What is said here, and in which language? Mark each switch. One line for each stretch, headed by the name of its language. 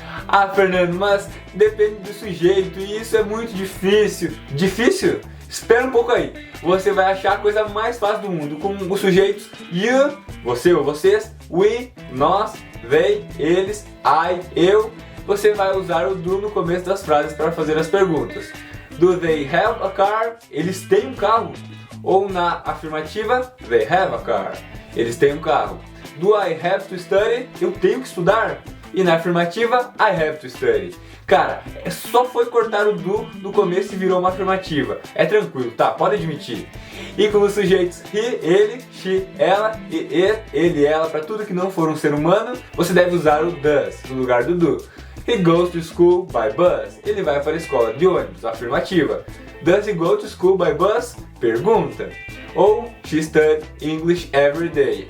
Portuguese: Ah, Fernando, mas depende do sujeito e isso é muito difícil. Difícil? Espera um pouco aí. Você vai achar a coisa mais fácil do mundo com os sujeitos you, você ou vocês, we, nós, they, eles, I, eu. Você vai usar o do no começo das frases para fazer as perguntas.
English: Do they have a car?
Portuguese: Eles têm um carro. Ou na afirmativa,
English: they have a car.
Portuguese: Eles têm um carro.
English: Do I have to study?
Portuguese: Eu tenho que estudar. E na afirmativa,
English: I have to study.
Portuguese: Cara, só foi cortar o do no começo e virou uma afirmativa. É tranquilo, tá? Pode admitir. E com os sujeitos he, ele, she, ela e it, ele, ela, para tudo que não for um ser humano, você deve usar o does no lugar do do.
English: He goes to school by bus.
Portuguese: Ele vai para a escola de ônibus. Afirmativa.
English: Does he go to school by bus?
Portuguese: Pergunta. Ou
English: she studies English every day.